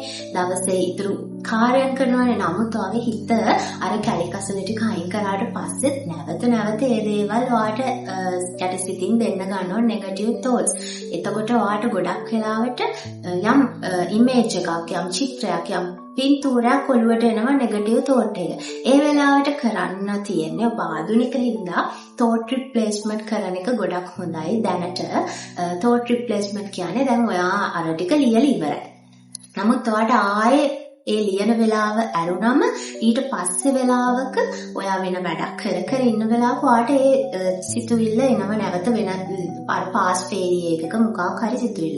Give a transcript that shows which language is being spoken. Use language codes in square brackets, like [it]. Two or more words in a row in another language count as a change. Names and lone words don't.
[si] දවසේ ඉතුරු කාර්යයන් කරනවානේ. නමුත් ඔයාගේ හිත අර කැලි කසල ටික අයින් කරාට පස්සේ නැවත ඒ දේවල් ඔයාට යටිසිතින් දෙන්න ගන්නවා [en] negative thoughts. [si] එතකොට ඔයාට ගොඩක් වෙලාවට යම් ඉමේජ් එකක්, යම් චිත්‍රයක්, යම් පින්තූරයක් ඔළුවට එනවා [en] negative thought [si] එක. ඒ වෙලාවට කරන්න තියෙන්නේ ඔබ ආධුනික හින්දා [en] thought replacement [si] කරන එක ගොඩක් හොඳයි. දැනට [en] thought replacement [si] කියන්නේ දැන් ඔයා අර ටික ලියලා ඉවරයි. නමුත් ඔයාට ආයේ ඒ ලියන වෙලාව ඇරුණම ඊට පස්සේ වෙලාවක ඔයා වෙන වැඩක් කර ඉන්න වෙලාවක ඔයාට ඒ සිතුවිල්ල එනව නැවත වෙන පාස් පේරිය එකක මොකක් හරි සිතුවිල්ල.